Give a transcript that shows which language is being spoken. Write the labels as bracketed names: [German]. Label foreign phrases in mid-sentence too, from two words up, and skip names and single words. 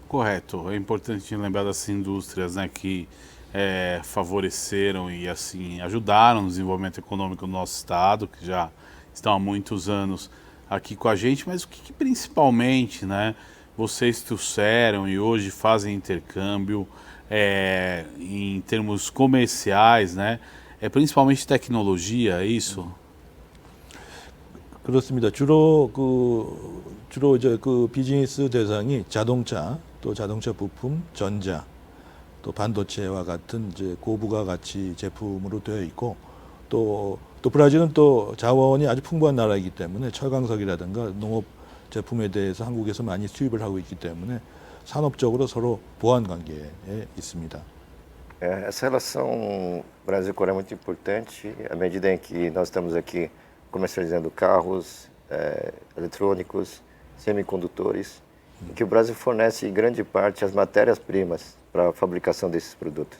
[Portuguese] É importante lembrar das indústrias, né, que favoreceram e assim ajudaram no desenvolvimento econômico do nosso estado, que já estão há muitos anos aqui com a gente, mas o que principalmente, né, vocês trouxeram e hoje fazem intercâmbio em termos comerciais, né, principalmente tecnologia, é isso? [Korean] 그렇습니다. 주로 이제 그 비즈니스 대상이 자동차, 또 자동차 부품, 전자, 또 반도체와 같은 이제 고부가가치 제품으로 되어 있고 또 브라질은 또 자원이 아주 풍부한 나라이기 때문에 철강석이라든가 농업 제품에 대해서 한국에서 많이 수입을 하고 있기 때문에 산업적으로 서로 보완 관계에 있습니다. [Portuguese] Essa relação Brasil-Coreia é muito importante à medida em que nós estamos aqui comercializando carros, eletrônicos, semicondutores, em que o Brasil fornece grande parte as matérias-primas para a fabricação desses produtos.